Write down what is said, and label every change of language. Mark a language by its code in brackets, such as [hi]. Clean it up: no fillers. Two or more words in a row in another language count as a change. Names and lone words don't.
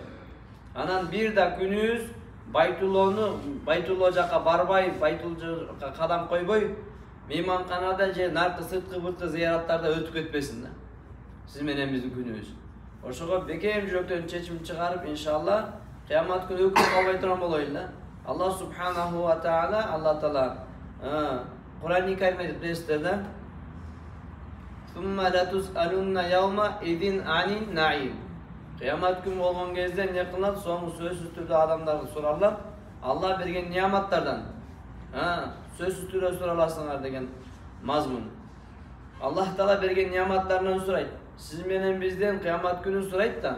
[ky] Анан бир да күнүбүз Байтулло жака барбай, Байтулло жака кадам койбой, мейманканада же наркы сырткы бырткы зыяраттарда өтүп кетпесин да. Сиз менен биздин күнүбүз. Ошого бекем жүрөктөн чечим чыгарып, иншалла кыямат күнү өкүп калбай турган болойлу да. [ar] الله سبحانه وتعالى, [ky] Аллах таала Кур'ан-ы Каримде билесиздер да. [ar] ثم لتسألن يومئذ عن النعيم. [ky] Кыямат күнү болгон кезде эмне кылат? Соң сөзсүз түрдө адамдарды сурарлар. Алла берген нияматтардан. Сөзсүз түрдө сураласыңар деген мазмун. Аллах таала берген нияматтарынан сурайт. Сиз менен бизден кыямат күнү сурайт да.